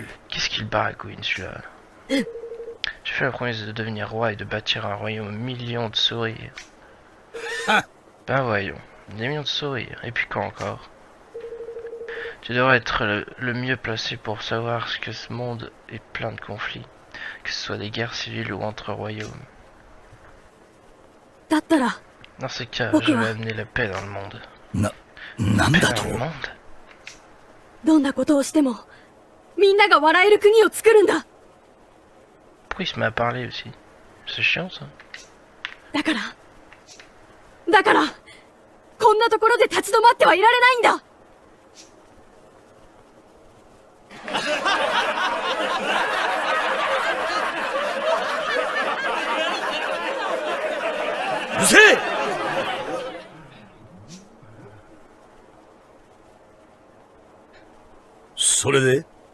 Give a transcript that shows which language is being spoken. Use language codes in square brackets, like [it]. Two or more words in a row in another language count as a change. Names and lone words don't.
[fr] Qu'est-ce qu'il baragouine, celui-là? J'ai fait la promesse de devenir roi et de bâtir un royaume aux millions de sourires. Ah. Ben voyons, des millions de sourires. Et puis quoi encore? Tu devrais être le mieux placé pour savoir que ce monde est plein de conflits. Que ce soit des guerres civiles ou entre royaumes. [ja] だったら [fr] Dans ce cas, Ok. je vais amener la paix dans le monde. [ja] なんだ [fr] Paix [ja] と [fr] dans le monde? [ja] どんなことをしてもみんなが笑える国を作るんだ。 [fr] Pourquoi il se met à parler aussi? C'est chiant ça. [ja] だからこんなところで立ち止まってはいられないんだ。うるせえそれで